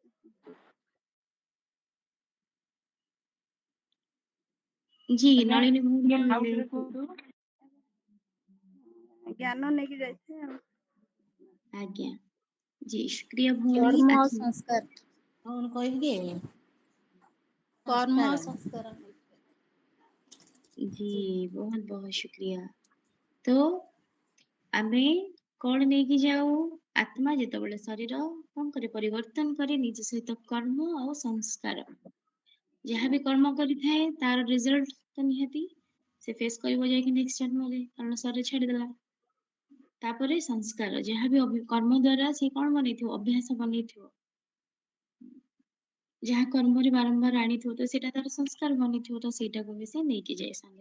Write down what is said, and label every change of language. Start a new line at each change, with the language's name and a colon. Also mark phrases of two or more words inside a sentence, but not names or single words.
Odia: ଜି ଆଜ୍ଞା ନଳିନୀ ଭଉଣୀ ଟିକେ କହିଲେ ଆଉଥରେ କୁହନ୍ତୁ। ଜ୍ଞାନ ନେଇକି ଯାଇଛି ଆଉ। ଆଜ୍ଞା ଜି ଶୁକ୍ରିୟା ଭଉଣୀ କର୍ମ ଆଉ ଆତ୍ମ ସଂସ୍କାର କଣ କହିବି କି କର୍ମ ଆଉ ସଂସ୍କାର
Hindi: जी बहुत बहुत शुक्रिया तो
Odia: ଆମେ କଣ ନେଇକି ଯାଉ ଆତ୍ମା ଯେତେବେଳେ ଶରୀର କଣ କରେ ପରିବର୍ତ୍ତନ କରେ ନିଜ ସହିତ କର୍ମ ଆଉ ସଂସ୍କାର ଯାହାବି କର୍ମ କରିଥାଏ ତାର ରେଜଲ୍ଟ ତ ନିହାତି ସେ ଫେସ୍ କରିବ ଯାଇକି ନେକ୍ସଟ ଜନ୍ମରେ କାରଣ ଶରୀର ଛାଡିଦେଲା ତାପରେ ସଂସ୍କାର ଯାହାବି କର୍ମ ଦ୍ଵାରା ସେ କଣ ବନେଇଥିବ ଅଭ୍ୟାସ ବନେଇଥିବ ଯାହା କର୍ମରେ ବାରମ୍ବାର ଆଣିଥିବ ତ ସେଇଟା ତାର ସଂସ୍କାର ବନିଥିବ ତ ସେଇଟାକୁ ବି ସେ ନେଇକି ଯାଏ ସାଙ୍ଗରେ।